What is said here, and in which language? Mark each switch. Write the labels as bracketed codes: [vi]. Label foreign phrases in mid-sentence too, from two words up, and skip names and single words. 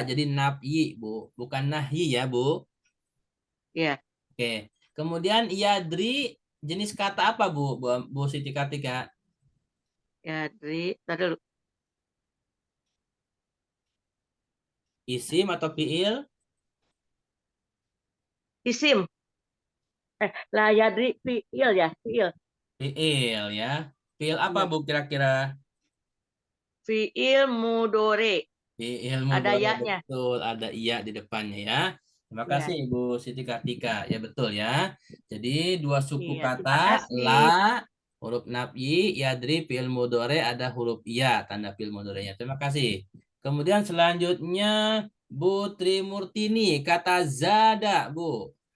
[id] Jadi nafyi, Bu. Bukan nahyi ya, Bu. Ya. Oke. Kemudian yadri jenis kata apa, Bu? Bu Siti Kartika? Yadri. Tadi dulu. Isim atau fiil? Isim. [ar] لا يدري فعل [id] ya, fiil. Fiil ya. Fiil apa, Bu, kira-kira? [ar] فعل مضارع. [id] Fiil Ada mudhari, ya-nya. betul, ada iya di depannya ya. Terima kasih Ibu Siti Kartika. Ya betul ya. Jadi 2 suku Iya, terima kata, kasih. [ar] لا حرف نفي, يدري فعل مضارع [id] ada huruf iya tanda [ar] فعل مضارع-nya. [id] Terima kasih. Kemudian selanjutnya Bu Trimurtini, kata zada, Bu.